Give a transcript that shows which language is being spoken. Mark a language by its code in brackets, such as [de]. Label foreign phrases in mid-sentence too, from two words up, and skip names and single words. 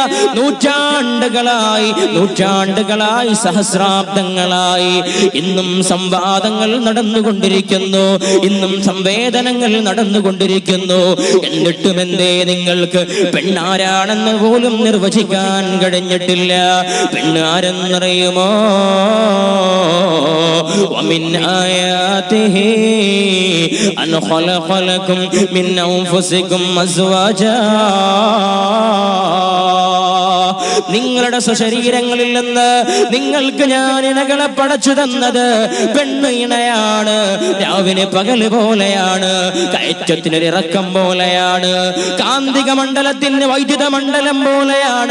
[ml] നൂറ്റാണ്ടുകളായി സഹസ്രാബ്ദങ്ങളായി ഇന്നും സംവാദങ്ങൾ നടന്നുകൊണ്ടിരിക്കുന്നു, ഇന്നും സംവേദനങ്ങൾ നടന്നുകൊണ്ടിരിക്കുന്നു. എന്നിട്ടും എന്തേ നിങ്ങൾക്ക് പെണ്ണാരാണെന്ന് പോലും നിർവചിക്കാൻ കഴിഞ്ഞിട്ടില്ല? പെണ്ണാരെന്നറിയുമോ? [ar] ومن آياته أن خلق لكم من أنفسكم أزواجا. [ml] നിങ്ങളുടെ സ്വശരീരങ്ങളിൽ നിന്ന് നിങ്ങൾക്ക് ഞാൻ ഇണകളെ പടച്ചു തന്നത് പെണ്ണ് ഇണയാണ്. രാവിലെ പകല് പോലെയാണ്, കയറ്റത്തിനൊരു ഇറക്കം പോലെയാണ്, കാന്തിക മണ്ഡലത്തിന് വൈദ്യുത മണ്ഡലം പോലെയാണ്.